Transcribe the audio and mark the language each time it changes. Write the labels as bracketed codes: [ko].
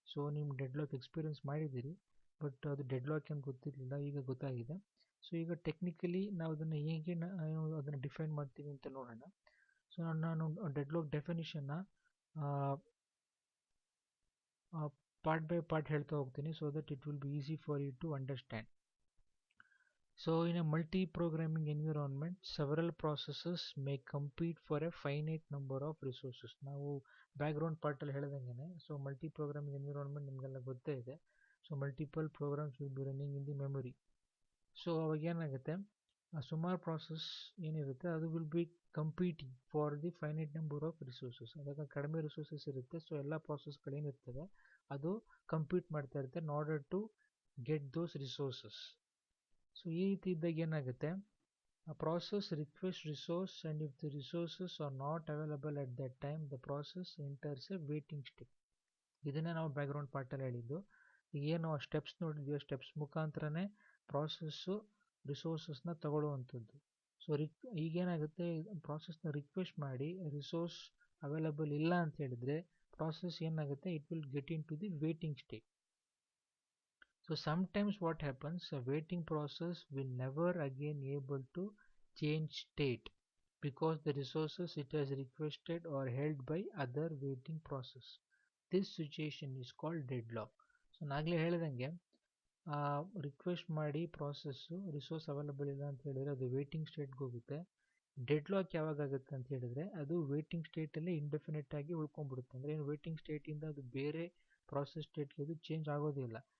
[kn] So ನೀವು deadlock experience ಮಾಡಿದ್ದೀರಿ, but ಅದು ಡೆಡ್ಲಾಕ್ ಅಂತ ಗೊತ್ತಿರಲಿಲ್ಲ, ಈಗ ಗೊತ್ತಾಗಿದೆ. ಸೊ ಈಗ ಟೆಕ್ನಿಕಲಿ ನಾವು ಅದನ್ನು ಹೇಗೆ ಅದನ್ನು ಡಿಫೈನ್ ಮಾಡ್ತೀವಿ ಅಂತ ನೋಡೋಣ. ಸೊ ನಾನು ಡೆಡ್ಲಾಕ್ ಡೆಫಿನಿಷನ್ನ ಪಾರ್ಟ್ ಬೈ ಪಾರ್ಟ್ ಹೇಳ್ತಾ ಹೋಗ್ತೀನಿ, [en] So that it will be easy for you to understand. So in a multi-programming environment, several processes may compete for a finite number of resources. [kn] ನಾವು background ಪಾರ್ಟಲ್ಲಿ ಹೇಳ್ದಂಗೆ, so multi-programming environment ನಿಮಗೆಲ್ಲ ಗೊತ್ತೇ ಇದೆ. [en] So multiple programs will be running in the memory. [kn] So ಅವಾಗ ಏನಾಗುತ್ತೆ, ಸುಮಾರು process ಏನಿರುತ್ತೆ ಅದು [en] Will be competing for the finite number of resources. [kn] ಅದಾಗ ಕಡಿಮೆ ರಿಸೋರ್ಸಸ್ ಇರುತ್ತೆ, ಸೊ ಎಲ್ಲ ಪ್ರಾಸೆಸ್ಗಳೇನಿರ್ತವೆ ಅದು ಕಂಪೀಟ್ ಮಾಡ್ತಾ ಇರುತ್ತೆ [en] In order to get those resources. [kn] So ಈ ರೀತಿ ಇದ್ದಾಗ ಏನಾಗುತ್ತೆ, [en] a process requests resource and if the resources are not available at that time, the process enters a waiting state. [kn] ಇದನ್ನೇ ನಾವು ಬ್ಯಾಕ್ಗ್ರೌಂಡ್ ಪಾರ್ಟಲ್ಲಿ ಹೇಳಿದ್ದು. ಏನು ಆ ಸ್ಟೆಪ್ಸ್ ನೋಡಿದ್ವಿ, ಆ ಸ್ಟೆಪ್ಸ್ ಮುಖಾಂತರನೇ ಪ್ರಾಸೆಸ್ಸು ರಿಸೋರ್ಸಸ್ನ ತಗೊಳ್ಳುವಂಥದ್ದು. ಸೊ ಈಗೇನಾಗುತ್ತೆ, ಪ್ರಾಸೆಸ್ನ ರಿಕ್ವೆಸ್ಟ್ ಮಾಡಿ ರಿಸೋರ್ಸ್ ಅವೈಲಬಲ್ ಇಲ್ಲ ಅಂತ ಹೇಳಿದರೆ ಪ್ರಾಸೆಸ್ ಏನಾಗುತ್ತೆ, [en] It will get into the waiting state. So sometimes what happens, a waiting process will never again able to change state because the resources it has requested are held by other waiting process. This situation is called deadlock. [kn] So ನಾಗಲೇ ಹೇಳಿದಂಗೆ request ಮಾಡಿ process resource available ಇಲ್ಲ ಅಂತ ಹೇಳಿದರೆ ಅದು waiting ಸ್ಟೇಟ್ಗೆ ಹೋಗುತ್ತೆ. Deadlock ಯಾವಾಗ ಆಗುತ್ತೆ ಅಂತ ಹೇಳಿದರೆ, ಅದು ವೇಟಿಂಗ್ ಸ್ಟೇಟಲ್ಲೇ ಇಂಡೆಫಿನೆಟ್ ಆಗಿ ಉಳ್ಕೊಂಡ್ಬಿಡುತ್ತೆ. ಅಂದರೆ ಏನು, ವೇಟಿಂಗ್ ಸ್ಟೇಟಿಂದ ಅದು ಬೇರೆ ಪ್ರಾಸೆಸ್ ಸ್ಟೇಟ್ಗೆ ಅದು ಚೇಂಜ್ ಆಗೋದಿಲ್ಲ.